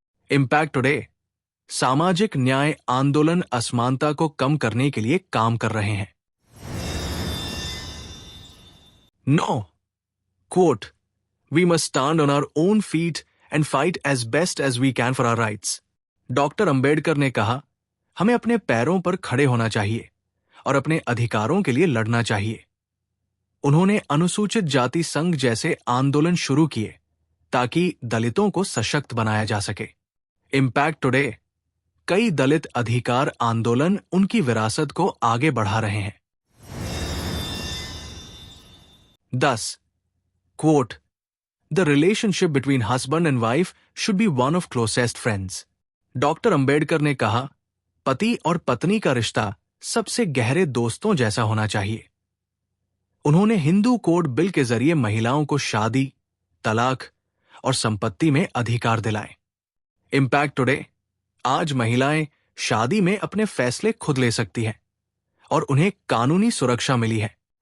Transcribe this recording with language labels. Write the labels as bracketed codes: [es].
[en] impact today, [hi] सामाजिक न्याय आंदोलन असमानता को कम करने के लिए काम कर रहे हैं। 9. [en] Quote, We must stand on our own feet and fight as best as we can for our rights. [hi] Doctor Ambedkar ने कहा, हमें अपने पैरों पर खड़े होना चाहिए और अपने अधिकारों के लिए लड़ना चाहिए। उन्होंने अनुसूचित जाति संघ जैसे आंदोलन शुरू किए ताकि दलितों को सशक्त बनाया जा सके। [en] impact today, [hi] कई दलित अधिकार आंदोलन उनकी विरासत को आगे बढ़ा रहे हैं। 10. [en] Quote, The relationship between husband and wife should be one of closest friends. [hi] Doctor Ambedkar ने कहा, पति और पत्नी का रिश्ता सबसे गहरे दोस्तों जैसा होना चाहिए। उन्होंने हिंदू कोड बिल के जरिए महिलाओं को शादी, तलाक और संपत्ति में अधिकार दिलाए। [en] impact today, [hi] आज महिलाएं शादी में अपने फैसले खुद ले सकती हैं और उन्हें कानूनी सुरक्षा मिली है।